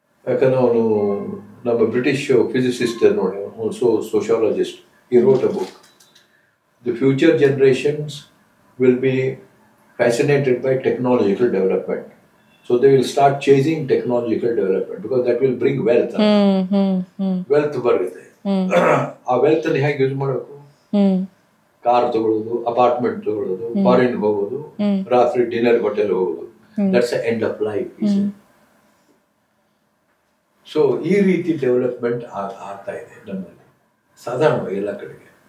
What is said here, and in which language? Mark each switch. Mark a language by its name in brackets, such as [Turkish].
[Kannada] ಯಾಕಂದ್ರೆ ಅವನು ನಮ್ಮ ಬ್ರಿಟಿಷ್ ಫಿಸಿಸಿಸ್ಟ್ ನೋಡಿ, sociologist, [English] he wrote a book. The future generations will be fascinated by technological development. So they will start chasing technological development because that will bring wealth. [Kannada] Wealth ಬರುತ್ತೆ. ಆ wealth ಅನ್ನು ಹೇಗೆ use ಮಾಡಬೇಕು? Car ತಗೊಳ್ಳೋದು, apartment ತಗೊಳ್ಳೋದು, foreign ಹೋಗೋದು, ರಾತ್ರಿ dinner hotel ಹೋಗೋದು. [English] That's the end of life. [Kannada] So ಈ ರೀತಿ ಡೆವಲಪ್ಮೆಂಟ್ ಆಗ್ತಾ ಇದೆ ನಮ್ಮಲ್ಲಿ ಸಾಧಾರಣವಾಗಿ ಎಲ್ಲ ಕಡೆಗೆ.